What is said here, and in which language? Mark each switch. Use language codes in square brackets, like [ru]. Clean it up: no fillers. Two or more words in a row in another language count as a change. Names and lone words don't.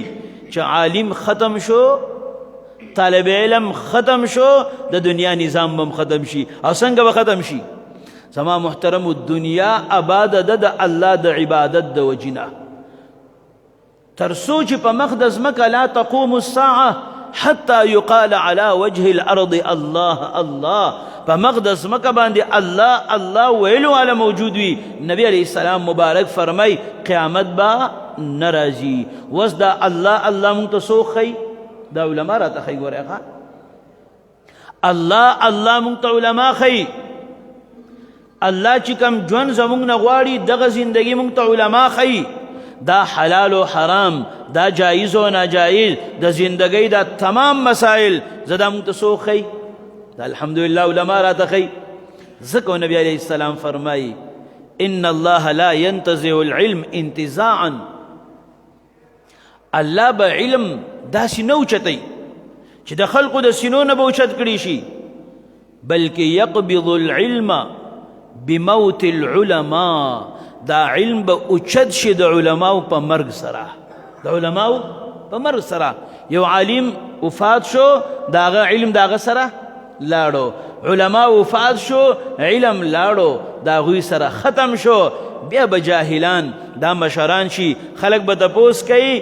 [ps] چې عالم ختم شو، طالب علم ختم شو، د دنیا نظام به ختم شي. او څنګه به ختم شي؟ زما محترم دنیا آباد ده د الله د عبادت د وجنه، تر څو چې په مخ د ځمکه [ar] لا تقوم الساعه حتى يقال على وجه الارض الله الله. [ps] په مخ د ځمکه باندې الله الله ویلو والا موجود وي. نبی [ar] علیه السلام [ps] مبارک فرمای قیامت به نه راځي. اوس دا الله الله مونږ ته څوک ښیي؟ دا علما راته ښیي. ګورئ الله مونږ ته علما ښیي الله چې کوم ژوند زمونږ نه غواړي دغه زندګي مونږ ته علما ښیي دا حلال و حرام دا جایز و ناجایز د زندګۍ دا تمام مسائل زه دا مونږ ته څوک ښیي دا الحمدلله علما راته ښیي ځکه نبی [ar] علیه السلام [ps] فرمایي [ar] ان الله لا ينتزع العلم انتزاعا [ps] الله به علم داسې نه اوچتوي چې د خلقو د سینو نه به اوچت کړي شي بلکې [ar] یقبض العلم بموت العلماء [ps] دا علم به اوچت شي د علماو په مرګ سره د علماو په مرګ سره یو عالم وفات شو د هغه علم د هغه سره لاړو علما وفات شو علم لاړو د هغوی سره ختم شو بیا به جاهلان دا مشران شي خلک به تپوس کوي